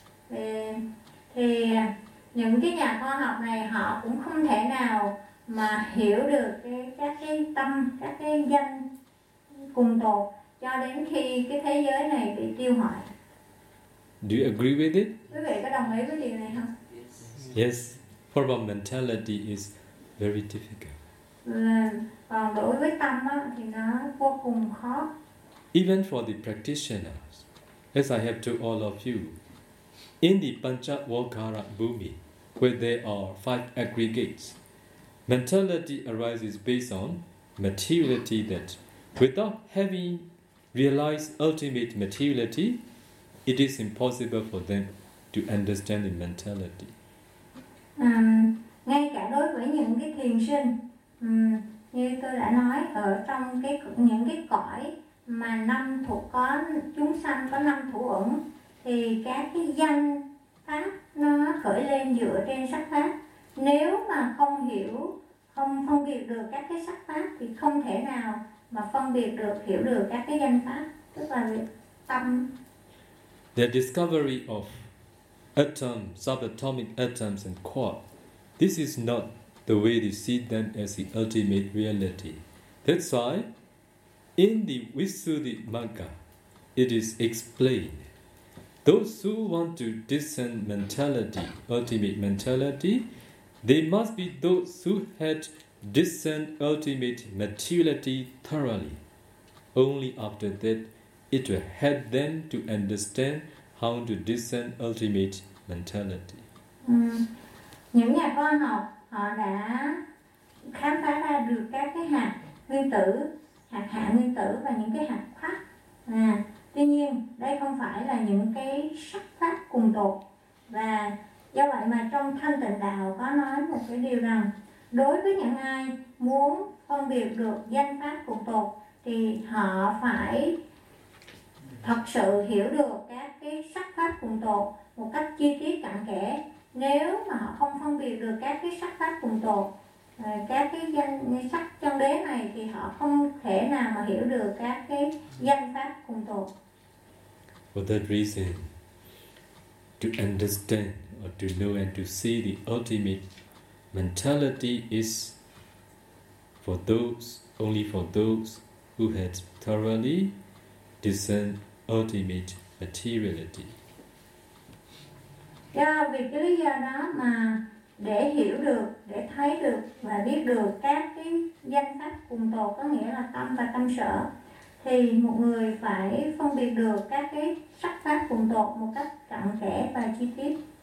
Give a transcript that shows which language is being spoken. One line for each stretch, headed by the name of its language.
Vietnamese: Về thì những cái nhà khoa học này họ cũng không thể nào mà hiểu được các cái tâm, các cái danh cùng tột cho đến khi cái thế giới này bị tiêu hủy.
English: Do you agree with it?
Vietnamese: Quý vị có đồng ý với điều này không?
English: Yes. For our mentality is very difficult.
Vietnamese: Còn đối với tâm á thì nó vô cùng khó.
English: Even for the practitioners, as I have told all of you, in the Panchavakara Bhumi, where there are five aggregates, mentality arises based on materiality that, without having realized ultimate materiality, it is impossible for them to understand the mentality.
Vietnamese: Ngay cả đối với những cái thiền sinh, như tôi đã nói, ở trong những cái cõi mà năm thủ có chúng sanh có năm thủ ẩn thì các cái danh pháp nó khởi lên dựa trên sắc pháp. Nếu mà không hiểu, không phân biệt được các cái sắc pháp thì không thể nào mà phân biệt được, hiểu được các cái danh pháp, tức là tâm.
English: The discovery of atoms, subatomic atoms and quark, this is not the way they see them as the ultimate reality. That's why in the Visuddhi Magga, it is explained, those who want to discern mentality, ultimate mentality, they must be those who had discerned ultimate materiality thoroughly. Only after that, it will help them to understand how to discern ultimate mentality.
Vietnamese: Những nhà khoa học, họ đã khám phá ra được các cái hạt nguyên tử, hạt hạ nguyên tử và những cái hạt khoác. Tuy nhiên, đây không phải là những cái sắc pháp cùng tột. Và do vậy mà trong Thanh Tịnh Đạo có nói một cái điều rằng đối với những ai muốn phân biệt được danh pháp cùng tột thì họ phải thật sự hiểu được các cái sắc pháp cùng tột một cách chi tiết cặn kẽ. Nếu mà họ không phân biệt được các cái sắc pháp cùng tột, các cái danh sắc chân đế này, thì họ không thể nào mà hiểu được các cái danh pháp cùng tột.
English: For that reason, to understand or to know and to see the ultimate mentality is for those, only for those who had thoroughly discerned ultimate materiality.
Vietnamese: Do vì cái lý do đó mà để hiểu được, để thấy được và biết được các cái danh pháp cùng tột, có nghĩa là tâm và tâm sở, thì một người phải phân biệt được các cái sắc pháp cùng tột một cách cặn kẽ và chi tiết.